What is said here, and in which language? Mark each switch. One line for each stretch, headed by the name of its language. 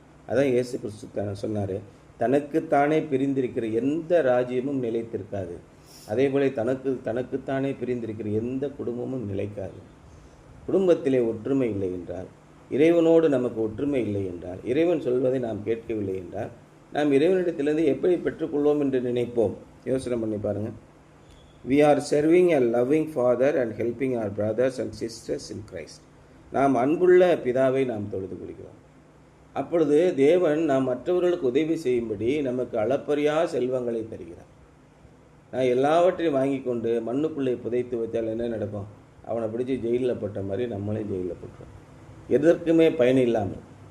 Tamil: அதான் இயேசு கிறிஸ்து சொன்னார், தனக்குத்தானே பிரிந்திருக்கிற எந்த ராஜ்யமும் நிலைத்திருக்காது, அதே போல தனக்குத்தானே பிரிந்திருக்கிற எந்த குடும்பமும் நிலைக்காது. குடும்பத்திலே ஒற்றுமை இல்லை என்றால், இறைவனோடு நமக்கு ஒற்றுமை இல்லை என்றால், இறைவன் சொல்வதை நாம் கேட்கவில்லை என்றால், நாம் இறைவனிடத்திலிருந்து எப்படி பெற்றுக்கொள்வோம் என்று நினைப்போம்? யோசனை பண்ணி பாருங்கள்.
English: We are serving a loving Father and helping our brothers and sisters in Christ.
Tamil: நாம் அன்புள்ள பிதாவை நாம் தொழுது கொள்கிறோம். அப்பொழுது தேவன் நாம் மற்றவர்களுக்கு உதவி செய்யும்படி நமக்கு அளப்பரியா செல்வங்களை தருகிறார். நான் எல்லாவற்றையும் வாங்கி கொண்டு மண்ணுக்குள்ளே புதைத்து வைத்தால் என்ன நடக்கும்? அவனை பிடிச்சி ஜெயிலில் போட்ட மாதிரி நம்மளே ஜெயிலில் போட்டுறோம். எதற்குமே பயன் இல்லாமல்.